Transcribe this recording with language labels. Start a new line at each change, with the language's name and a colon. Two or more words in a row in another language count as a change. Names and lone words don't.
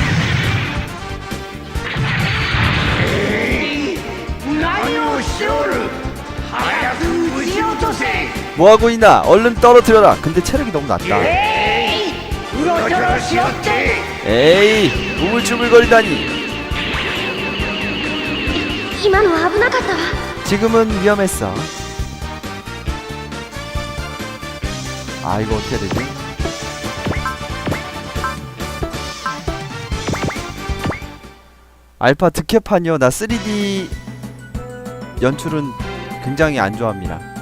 Korean: 뭐하고 있나? 얼른 떨어뜨려라. 근데 체력이 너무 낮다. 에이 우물쭈물거리다니.
Japanese: 今のは危なかったわ
Korean: 지금은 위험했어. 이거 어떻게 해야 되지? 알파 득회판이요. 나 3D 연출은 굉장히 안 좋아합니다.